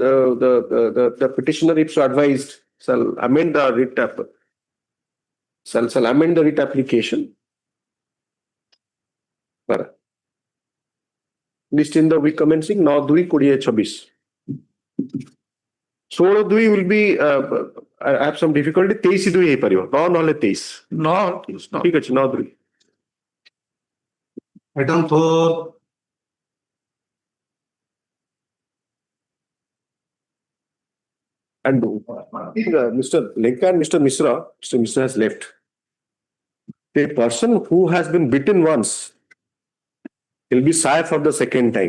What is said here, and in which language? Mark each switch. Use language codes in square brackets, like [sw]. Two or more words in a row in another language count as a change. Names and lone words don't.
[en] The petitioner, if so advised, shall amend the writ amend the writ application. List in the week commencing 9/2/2026. 16/2 will be I have some difficulty. [or] 23/2 ହେଇପାରିବ 9 ନହେଲେ 23. [en] No, [or] ଠିକ ଅଛି 9/2. [en] Item 4. And Mr. Lenka and Mr. Misra has left. A person who has been bitten once will be shy for the second time.